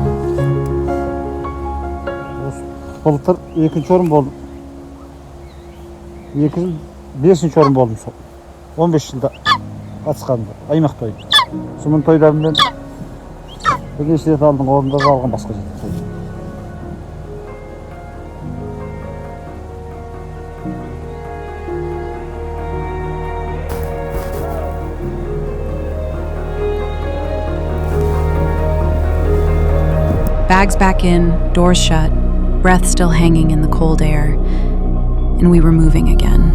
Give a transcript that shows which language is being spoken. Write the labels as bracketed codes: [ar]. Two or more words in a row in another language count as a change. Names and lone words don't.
[kk] Былтыр екінші орын болдым. 2 жыл 5-ші орын болдым сол. 15 жылда қатысқанымда, аймақ тойы. Сонымен тойларыммен бірнеше рет алдым, орындарды алған басқа жерде. [en] Bags back in, doors shut, breath still hanging in the cold air, and we were moving again.